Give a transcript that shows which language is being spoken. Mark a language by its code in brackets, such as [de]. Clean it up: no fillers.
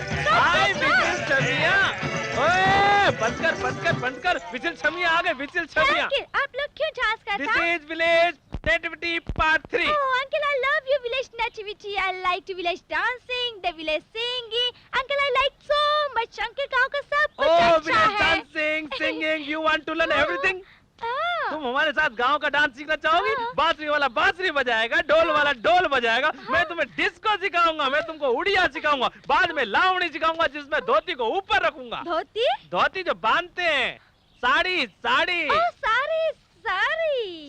[hi] हाय vigil छमिया, ओए बंद कर बंद कर बंद कर। विजिल छमिया आ गए, विजिल छमिया। आप लोग क्यों झांस कर [en] This is village nativity part 3। Oh, uncle, I love your village nativity. I like to village dancing, the village singing. Uncle, I like so much. Uncle, [hi] गाँव का सब कुछ [en] Oh, [hi] अच्छा [en] village [hi] है। [en] dancing, singing, you want to learn everything? [hi] हाँ। तुम हमारे साथ गांव का डांस सीखना चाहोगी? बांसुरी वाला बांसुरी बजाएगा, ढोल वाला ढोल बजाएगा। मैं तुम्हें डिस्को सिखाऊंगा, मैं तुमको उड़िया सिखाऊंगा, बाद में लावणी सिखाऊंगा जिसमें धोती को ऊपर रखूंगा। धोती? धोती जो बांधते हैं, साड़ी साड़ी। [en] Oh, [hi] साड़ी साड़ी।